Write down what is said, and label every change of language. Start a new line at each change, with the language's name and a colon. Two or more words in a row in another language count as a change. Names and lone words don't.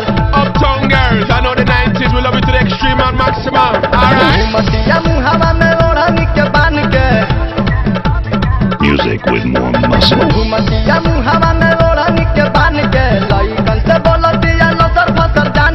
English: Uptown girls, I know the 90s, we love it to the extreme and maximum. Alright.
Bhojpuri: मतिया मुहावा में ओढ़नी के बान के
English: Music with more muscle.
Bhojpuri: मतिया मुहावा में ओढ़नी के बान के लइकन से बोलतिया लसर फसर जान